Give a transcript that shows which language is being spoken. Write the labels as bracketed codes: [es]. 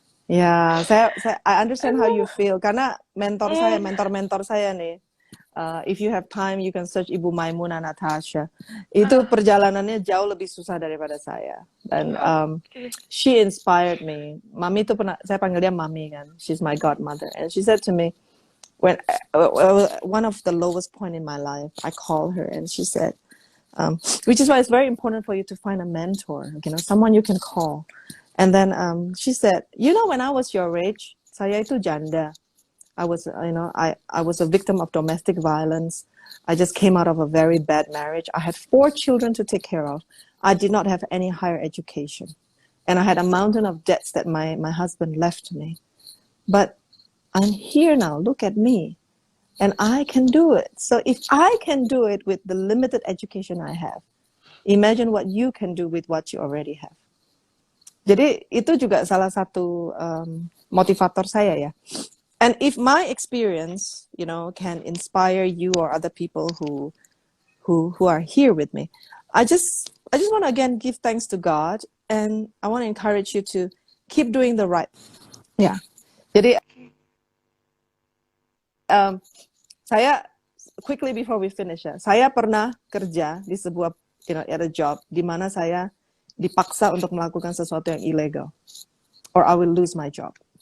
[en] Ya, I understand how you [id] Aduh. [en] feel [id] karena Mm. mentor saya nih. [en] If you have time, you can search Ibu Maimuna Natasha. [id] Itu perjalanannya jauh lebih susah daripada saya. Dan oke. [en] she inspired me. [id] Mami itu pernah, saya panggil dia Mami kan. [en] She's my godmother. And she said to me, when one of the lowest point in my life, I called her and she said, which is why it's very important for you to find a mentor, someone you can call. And then she said, when I was your age, [id] saya itu janda. [en] I was, I was a victim of domestic violence. I just came out of a very bad marriage. I had 4 children to take care of. I did not have any higher education. And I had a mountain of debts that my husband left me. But I'm here now. Look at me. And I can do it. So if I can do it with the limited education I have, imagine what you can do with what you already have. [id] Jadi itu juga salah satu motivator saya ya. [en] And if my experience, can inspire you or other people who are here with me, I just want to again give thanks to God, and I want to encourage you to keep doing the right. [id] Ya. Jadi saya [en] quickly before we finish [id] ya, saya pernah kerja di sebuah [en] at a job [id] di mana saya dipaksa untuk melakukan sesuatu yang ilegal, [en] or I will lose my job.